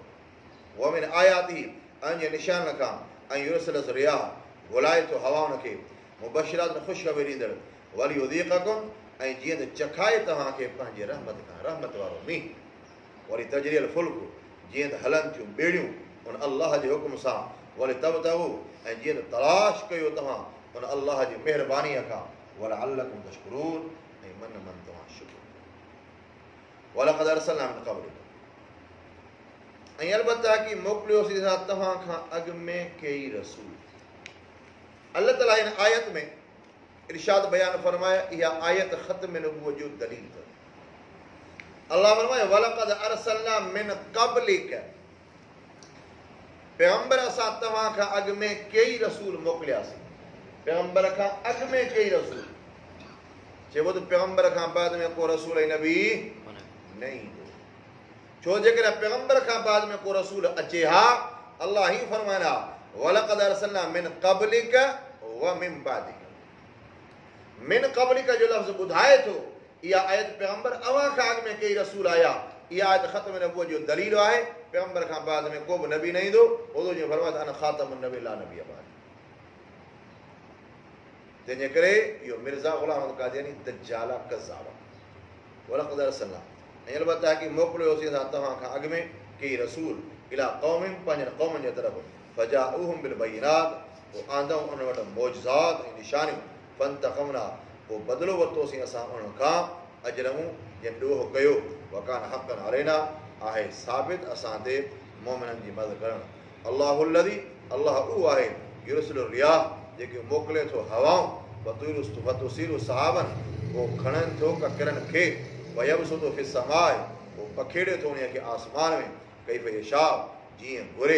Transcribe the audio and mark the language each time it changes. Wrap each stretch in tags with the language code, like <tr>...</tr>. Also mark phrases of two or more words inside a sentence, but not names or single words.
<ar>ومن آياته,</ar> <sd>ऐं जे निशान खां, ऐं</sd> <ar>يرسل الرياح</ar> <sd>घुलाए थो हवाउनि खे, मुबशरात ख़ुशख़बरी ॾींदड़,</sd> <ar>وليذيقكم,</ar> <sd>ऐं जीअं त चखाए तव्हांखे पंहिंजे रहमत खां, रहमत वारो मींहुं। वरी</sd> <ar>تجري الفلك,</ar> <sd>जीअं त हलनि थियूं ॿेड़ियूं उन अल्लाह जे हुकुम सां। वरी तबतगू, ऐं जीअं त तलाश कयो तव्हां उन अल्लाह जी महिरबानीअ खां।</sd> <ar>ولعلكم تشكرون,</ar> <sd>ऐं मन मन तव्हां शुक्र।</sd> <ar>ولقد أرسلنا من قبلك,</ar> <sd>ऐं अलबत्ता की मोकिलियोसीं असां तव्हां खां अॻु में कई रसूल। अल्लाह ताला हिन आयत में इरशाद बयान फरमाया, इहा आयत ख़त्म नबूवत जो दलील अथव। अल्लाह फरमाए</sd> <ar>ولقد أرسلنا من قبلك,</ar> <sd>पैगंबर असां तव्हां खां अॻु में कई रसूल मोकिलियासीं। पैगंबर खां अॻु में कई रसूल, चइबो त पैगंबर खां बाद में को रसूल ऐं नबी न ईंदो। छो जेकॾहिं पैगंबर खां बाद में को रसूल अचे हा, अल्लाह ही फरमाइना</sd> <ar>ولقد أرسلنا من قبلك ومن بعدك. من قبلك</ar> <sd>जो लफ़्ज़ ॿुधाए थो इहा आयत पैगंबर अव्हां खां अॻु में कई रसूल आया। इहा आयत ख़त्म नबूवत जो दलील आहे। पैगंबर खां बाद में को बि नबी न ईंदो। हुज़ूर जो फरमायो</sd> <ar>أنا خاتم النبيين لا نبي بعدي.</ar> <sd>तंहिंजे करे इहो मिर्ज़ा ग़ुलाम अहमद क़ादियानी दज्जाल कज़्ज़ाब।</sd> <ar>ولقد أرسلنا,</ar> <sd>ऐं अलबत्ता की मोकिलियोसीं असां तव्हां खां अॻु में कई रसूल</sd> <ar>إلى قومهم,</ar> <sd>पंहिंजनि क़ौमनि जे तरफ़।</sd> <ar>فجاؤوهم بالبينات,</ar> <sd>पोइ आंदऊं उन वटि मौजज़ात ऐं निशानियूं। फंतक़मना, पोइ बदिलो वरितोसीं असां उन खां अजरहूं, जंहिं ॾोह कयो।</sd> <ar>وكان حقا علينا,</ar> <sd>आहे साबित असां ते मोमिननि जी मदद करणु।</sd> <ar>الله الذي,</ar> <sd>अल्लाह उहो आहे,</sd> <ar>يرسل الرياح,</ar> <sd>जेके मोकिले थो हवाऊं,</sd> <ar>فتثير سحابا,</ar> <sd>पोइ खणनि थो ककिरनि खे,</sd> <ar>فيبسطه في السماء,</ar> <sd>पोइ पखेड़े थो उन खे आसमान में,</sd> <ar>كيف يشاء,</ar> <sd>जीअं घुरे।</sd>